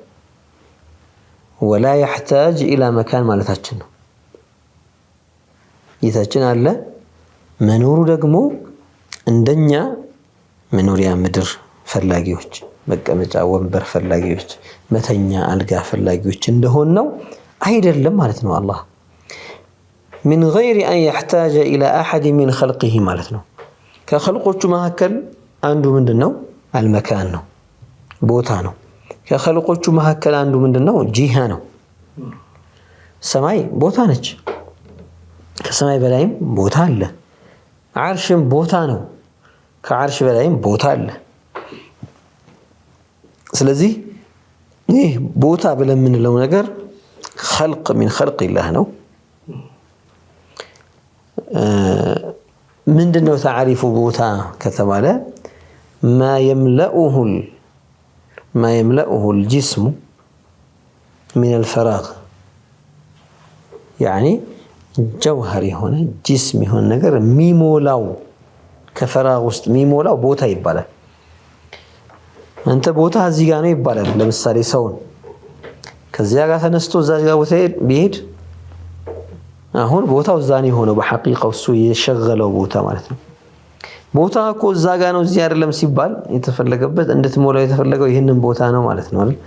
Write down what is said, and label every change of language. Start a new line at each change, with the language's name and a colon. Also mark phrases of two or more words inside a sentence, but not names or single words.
Arabic: ولا يحتاج إلى مكان
Amharic: ማለታችን ነው። ጌታችን አለ፣ መኖሩ ደግሞ እንደኛ መኖሪያ ምድር ፈላጊዎች፣ መቀመጫ ወንበር ፈላጊዎች፣ መተኛ አልጋ ፈላጊዎች እንደሆን ነው አይደለም ማለት ነው። አላህ
Arabic: من غير أن يحتاج إلى أحد من خلقه
Amharic: ማለት ነው። ከخلቆቹ መካከል አንዱ ምንድነው? አልመካን ነው፣ ቦታ ነው። ከخلቆቹ መካከል አንዱ ምንድነው? ጂሃ ነው። ሰማይ ቦታ ነች። ከሰማይ በላይም ቦታ አለ። ዓርሽም ቦታ ነው። ከዓርሽ በላይም ቦታ አለ። ስለዚህ ይህ ቦታ ብለን የምንለው ነገር
Arabic: خلق من خلق الله
Amharic: ነው። ምንድነው تعريف ቦታ ከተባለ
Arabic: ما يملأه الجسم من الفراغ يعني جوهر
Amharic: የሆነ ጅስም የሆነ ነገር የሚሞላው ከፈራግ ውስጥ የሚሞላው ቦታ ይባላል። አንተ ቦታ እዚህ ጋር ነው ይባላል። ለምሳሌ ሰውን ከዚያ ጋር ተነስቶ እዛ ጋር ቦታ ቢሄድ አሁን ቦታው እዛ ነው የሆነው በሐቂቃው እሱ የሸገለው ቦታ ማለት ነው። ቦታ እኮ እዛ ጋር ነው እዚህ አይደለም ሲባል የተፈለገበት እንድትሞላው የተፈለገው ይሄንን ቦታ ነው ማለት ነው አይደል?